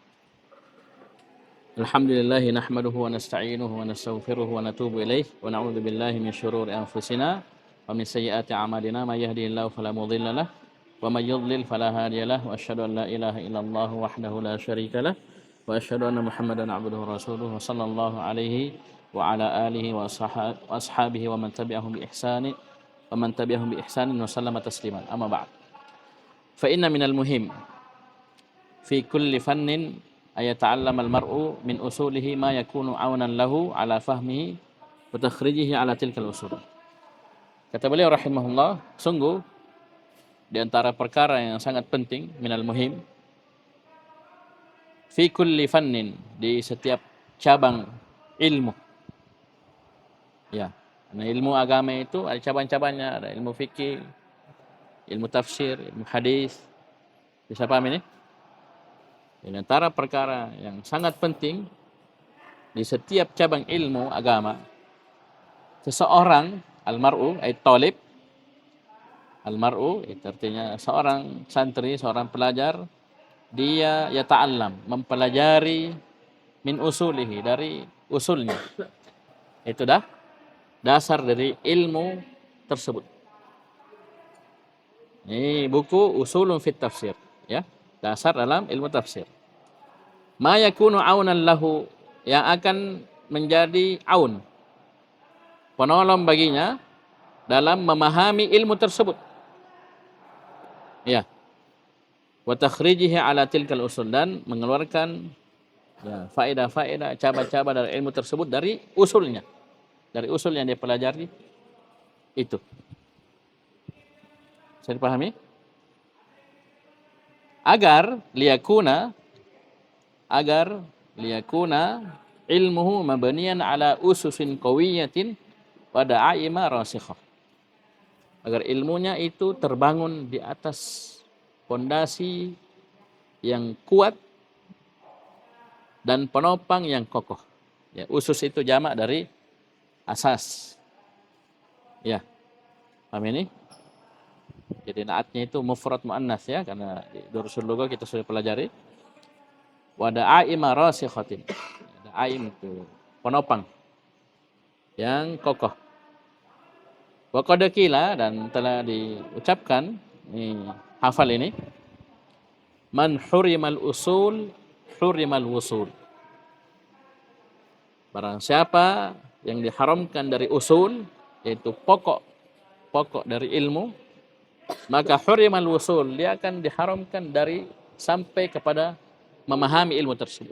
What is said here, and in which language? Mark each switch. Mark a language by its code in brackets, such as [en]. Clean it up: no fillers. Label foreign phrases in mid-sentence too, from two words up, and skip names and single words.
[ar] الحمد لله نحمده ونستعينه ونستغفره ونتوب إليه ونعوذ بالله من شرور أنفسنا ومن سيئات أعمالنا من يهده الله فلا مضل له ومن يضلل فلا هادي له وأشهد أن لا إله إلا الله وحده لا شريك له وأشهد أن محمدا عبده ورسوله وصلى الله عليه وعلى آله وأصحابه ومن تبعهم بإحسان وسلم تسليما. أما بعد فإن من المهم في كل فن أن يتعلم المرء من أصوله ما يكون عونا له على فهمه وتخريجه على تلك الأصول. [id] Kata beliau rahimahullah, sungguh di antara perkara yang sangat penting [ar] من المهم في كل فن, [id] di setiap cabang ilmu. Ya, nah ilmu agama itu ada cabang-cabangnya, ada ilmu fikih, ilmu tafsir, ilmu hadis. Bisa paham ini? Di antara perkara yang sangat penting di setiap cabang ilmu agama, seseorang [ar] المرء أي طالب, [id] al-mar'u itu artinya seorang santri, seorang pelajar, dia yata'allam, mempelajari [ar] من أصوله, [id] dari usulnya. Itu dah dasar dari ilmu tersebut. Ini buku Usulun fit Tafsir, ya. Dasar dalam ilmu tafsir. [ar] ما يكون عونا له, [id] yang akan menjadi aun, penolong baginya dalam memahami ilmu tersebut. Ya. [ar] وتخريجه على تلك الأصول, [id] dan mengeluarkan ya, faedah-faedah, cabang-cabang dari ilmu tersebut dari usulnya. Dari usul yang dia pelajari itu. Saya dipahami? [ar] Agar ليكون علمه مبنيا على أسس قوية ودعائم راسخة. [id] Agar ilmunya itu terbangun di atas fondasi yang kuat dan penopang yang kokoh. Ya, usus itu jamak dari asas. Ya, paham ini? Jadi naatnya itu mufrad muannas ya, karena di Durusul Lugha kita sudah pelajari. [ar] ودعائم راسخة. [id] Da'aim itu penopang yang kokoh. [ar] وقد قيل, [id] dan telah diucapkan, ini hafal ini, [ar] من حرم الأصول حرم الوصول. [id] Barang siapa yang diharamkan dari usul, yaitu pokok dari ilmu, maka [ar] حرم الوصول, [id] dia akan diharamkan dari sampai kepada memahami ilmu tersebut.